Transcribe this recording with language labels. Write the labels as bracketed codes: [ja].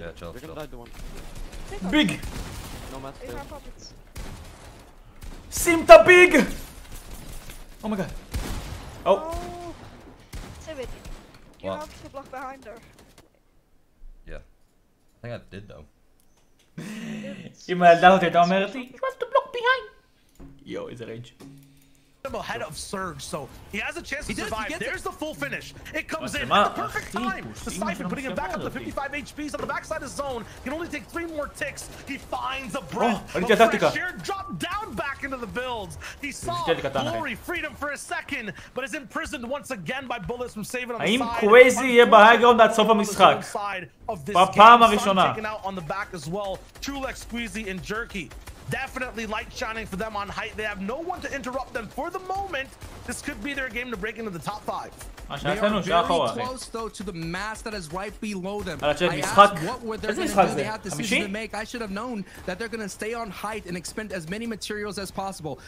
[en] Yeah, chill. You're gonna die the one. Big! No mats. You can't pop it. [he] שים את הביג! [en] Oh my god. Oh. Save it. You What? have to block behind her. Yeah. I think I did though. [he] אם הילדה הזאת הייתה אומרת לי, [en] you have to block behind. [he] יו, איזה ריינג'. [en] Ahead of Surge, so he has a chance to survive. There's the full finish. It comes in at the perfect time. The Siphon putting him back up to 55 HPs on the backside of zone. Can only take 3 more ticks. He finds a breath. Fresh air drop down back into the builds. He saw glory, freedom for a second, but is imprisoned once again by bullets from saving on the side. [he] האם קווייזי יהיה בהייגראונד עד סוף המשחק? בפעם הראשונה. [en] Taken out on the back as well. Trulex, Squeezy, and Jerky. Definitely light shining for them on height. They have no one to interrupt them for the moment. This could be their game to break into the top 5. They are very close though to the mass that is right below them. I asked what were they going to do? They have decisions to make. I should have known that they're going to stay on height and expend as many materials as possible.